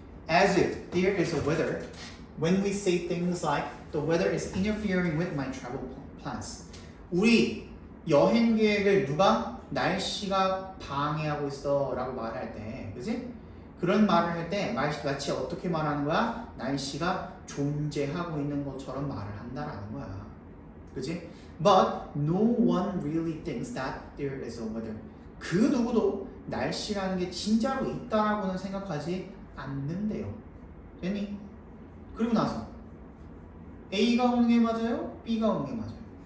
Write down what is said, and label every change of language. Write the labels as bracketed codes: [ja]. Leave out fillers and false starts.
[en] As if there is a weather when we say things like the weather is interfering with my travel plans. [ko] 우리 여행 계획을 누가 날씨가 방해하고 있어 라고 말할 때, 그지? 그런 말을 할 때 마치 어떻게 말하는 거야? 날씨가 존재하고 있는 것처럼 말을 한다라는 거야. 그지? [en] But no one really thinks that there is a weather. [ko] 그 누구도 날씨라는 게 진짜로 있다라고는 생각하지 않는데요. 됐니? 그리고 나서 A가 오는 게 맞아요? B가 오는 게 맞아요?